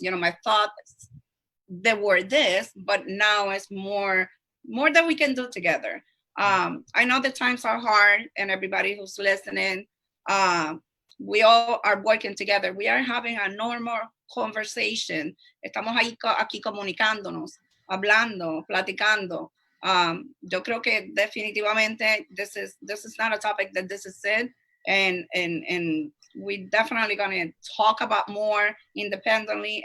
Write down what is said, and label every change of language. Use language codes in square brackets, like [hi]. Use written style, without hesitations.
[en] My thoughts, they were this, but now it's more that we can do together. I know the times are hard, and everybody who's listening, we all are working together. We are having a normal conversation. [es] Estamos aquí comunicándonos, hablando, platicando. Yo creo que definitivamente [en] this is not a topic that this is it, and we definitely gonna talk about more independently.